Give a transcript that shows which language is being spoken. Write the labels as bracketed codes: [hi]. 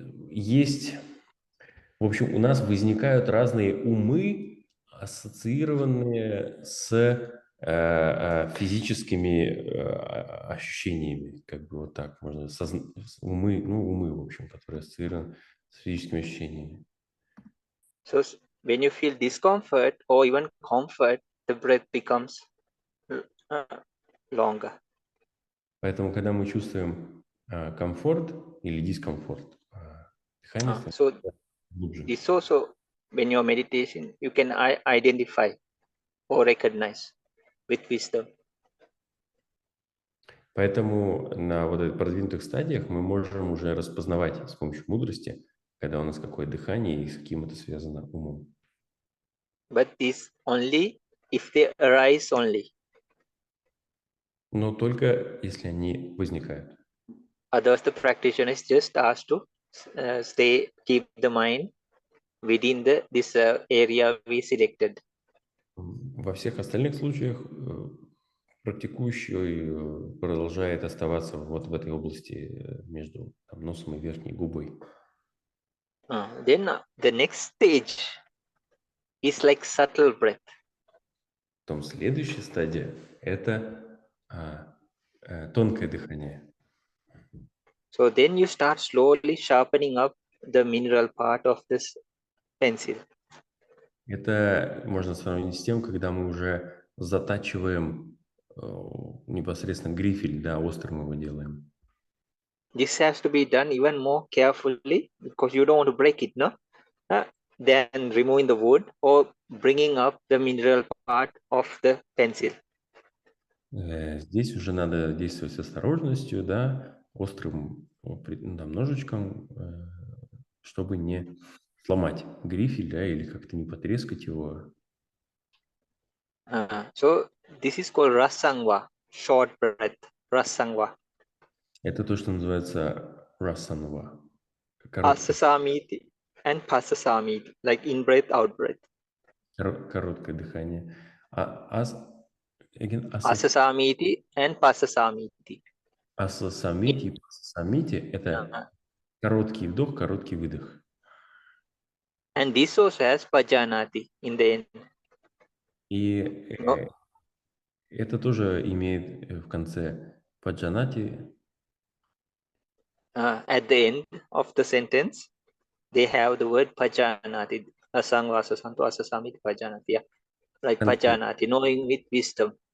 [ru] Есть, в общем, у нас возникают разные умы, ассоциированные с физическими ощущениями, как бы вот так можно, умы, в общем, которые ассоциированы с физическими ощущениями. [en] So when you feel discomfort or even comfort, the breath becomes longer. [ru] Поэтому, когда мы чувствуем комфорт или дискомфорт, дыхание становится глубже. [en] This also, when you're meditation, you can identify or recognize with wisdom. [ru] Поэтому на вот этих продвинутых стадиях мы можем уже распознавать с помощью мудрости, когда у нас какое дыхание и с каким это связано умом. [en] But this only if they arise only. [ru] Но только если они возникают. [en] Otherwise, the practitioner is just asked to keep the mind within this area we selected. [ru] Во всех остальных случаях практикующий продолжает оставаться вот в этой области между носом и верхней губой. [en] Then the next stage is like subtle breath. [ru] Потом следующая стадия – это тонкое дыхание. [en] So then you start slowly sharpening up the mineral part of this pencil. [ru] Это можно сравнить с тем, когда мы уже затачиваем непосредственно грифель, да, острым его делаем. [en] This has to be done even more carefully because you don't want to break it, no? Than removing the wood or bringing up the mineral part of the pencil. [ru] Здесь уже надо действовать с осторожностью, да, острым ножичком, чтобы не сломать грифель, да, или как-то не потрескать его. [en] So this is called rasangva, short breath, rasangva. [ru] Это то, что называется расанва. [en] Asasamiti and pasasamiti, like in breath, out breath. [ru] Короткое дыхание. [pi] Asasamiti and pasasamiti. [ru] Асасамити и пасасамити – это короткий вдох, короткий выдох. [en] And this also has pajanati in the end. [ru] И это тоже имеет в конце паджанати. [en] At the end of the sentence, they have the word pajanati. Asangva, asasanto, asasamiti, pajanati. Yeah. Like pajanati, knowing with wisdom.